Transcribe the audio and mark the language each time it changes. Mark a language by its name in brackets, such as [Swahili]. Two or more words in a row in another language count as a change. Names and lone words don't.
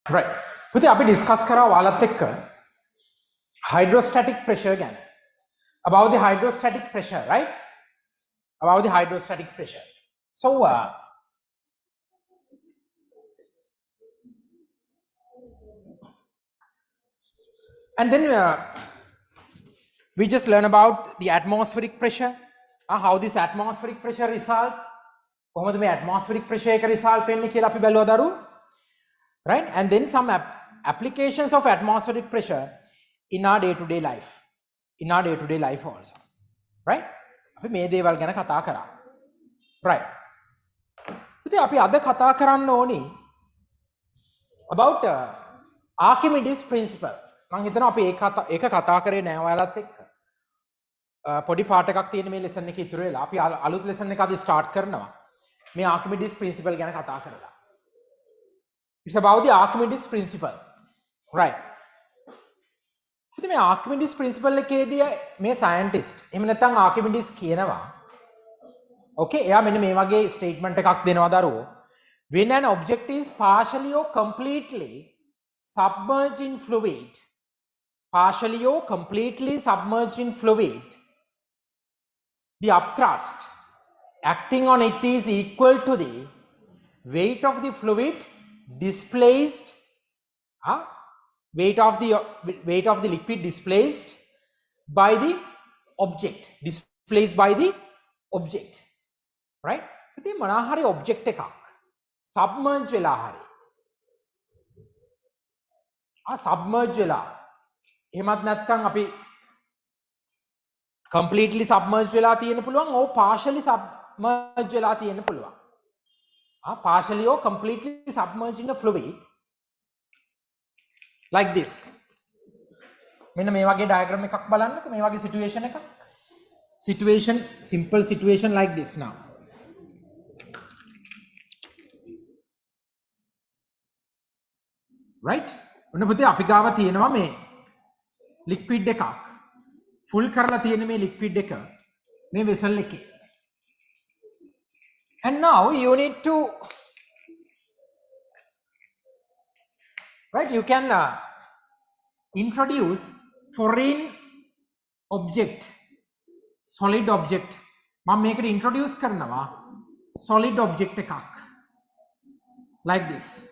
[Sinhala] Right. පුතේ අපි discuss කරා ඔයාලත් එක්ක [English] hydrostatic pressure [Sinhala] ගැන. [English] About the hydrostatic pressure, right? About the hydrostatic pressure. So, and then we just learn about the atmospheric pressure, how this atmospheric pressure result. [Sinhala] කොහොමද මේ [English] atmospheric pressure [Sinhala] එක result වෙන්නේ කියලා අපි බැලුවා දරුවෝ. [English] Right? And then some applications of atmospheric pressure in our day-to-day life. In our day-to-day life also. Right? [Sinhala] අපි මේ දේවල් ගැන කතා කරා. Right. ඉතින් අපි අද කතා කරන්න ඕනි about Archimedes principle. මම හිතනවා අපි ඒක කතා කරේ නෑ ඔයාලත් එක්ක. පොඩි පාඩ එකක් තියෙන මේ lesson එකේ ඉතුරු වෙලා අපි අලුත් lesson එක අද start කරනවා. මේ Archimedes principle ගැන කතා කරලා. [English] It's about the Archimedes principle. Right. [Sinhala] ඉතින් මේ Archimedes principle එකේදී මේ scientist එහෙම නැත්නම් Archimedes කියනවා okay එයා මෙන්න මේ වගේ statement එකක් දෙනවා දරුවෝ. [English] When an object is partially or completely submerged in fluid, partially or completely submerged in fluid, the upthrust acting on it is equal to the weight of the fluid displaced, weight of the liquid displaced by the object, displaced by the object, right? [Sinhala] ඉතින් මොනවා හරි object එකක් submerge වෙලා හරි submerge වෙලා එහෙමත් නැත්නම් අපි [English] completely submerged [Sinhala] වෙලා තියෙන්න පුළුවන් or [English] partially submerged [Sinhala] වෙලා තියෙන්න පුළුවන්. [English] Partially or completely submerged in a fluid like this. [Sinhala] මෙන්න මේ වගේ diagram එකක් බලන්නකෝ මේ වගේ situation එකක්. [English] Simple situation like this now. Right? [Sinhala] ඔන්න පුතේ අපි ගාව තියෙනවා මේ liquid එකක්. full කරලා තියෙන මේ liquid එක මේ vessel එකේ. [English] And now you need to, right, you can introduce foreign object, solid object. [Sinhala] මම මේකට introduce කරනවා [English] solid object [Sinhala] එකක් [English] like this.